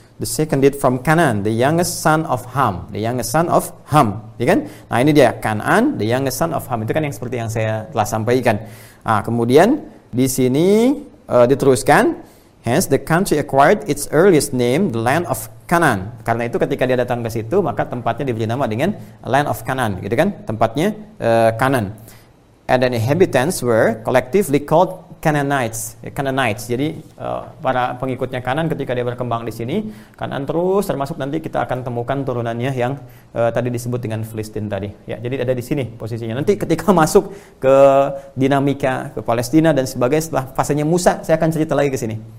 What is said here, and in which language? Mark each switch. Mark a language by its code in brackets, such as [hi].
[en] The second did from Canaan, the youngest son of Ham. The youngest son of Ham. [id] Ya kan? Nah, ini dia [en] Canaan, the youngest son of Ham. [id] Itu kan yang seperti yang saya telah sampaikan. Nah, kemudian di sini diteruskan. [en] Hence the country acquired its earliest name, the land of Canaan. [id] Karena itu ketika dia datang ke situ, maka tempatnya diberi nama dengan land of Canaan. Gitu kan? Tempatnya Canaan. [en] And the inhabitants were collectively called Canaanites. Canaanites. [id] Jadi para pengikutnya Kanaan ketika dia berkembang di sini, Kanaan terus, termasuk nanti kita akan temukan turunannya yang tadi disebut dengan Filistin tadi. Ya, jadi ada di sini posisinya. Nanti ketika masuk ke dinamika ke Palestina dan sebagainya setelah fasenya Musa, saya akan cerita lagi ke sini.